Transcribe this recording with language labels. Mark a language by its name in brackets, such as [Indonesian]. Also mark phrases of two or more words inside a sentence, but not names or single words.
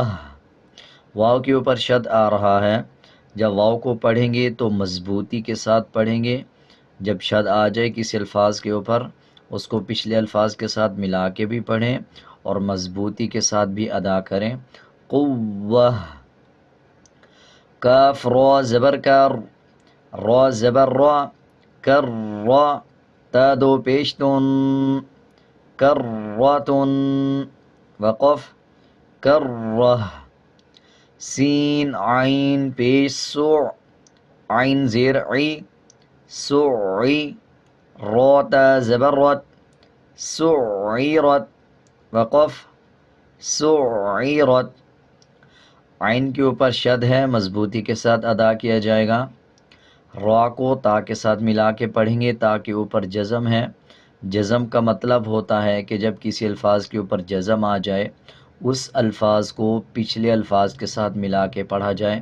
[Urdu] واو کے اوپر شد آ رہا ہے، جب واو کو پڑھیں گے تو مضبوطی کے ساتھ پڑھیں گے. جب شد آ جائے کسی الفاظ کے اوپر اس کو پچھلے الفاظ کے ساتھ ملا کے بھی پڑھیں اور مضبوطی کے ساتھ بھی ادا کریں. قوہ. کاف را زبر کر را زبر را کر را تا دو پیش تن کرۃن وقف کرہ. سین عین پیش سو عین زیر عی سعی را تا زبر رت سعیرت وقف سعیرت. عین کے اوپر شد ہے، مضبوطی کے ساتھ ادا کیا جائے گا. را کو تا کے ساتھ ملا کے پڑھیں گے، تا کے اوپر جزم ہے. جزم کا مطلب ہوتا ہے کہ جب کسی الفاظ کے اوپر جزم آ جائے اس الفاظ کو پچھلے الفاظ کے ساتھ ملا کے پڑھا جائے.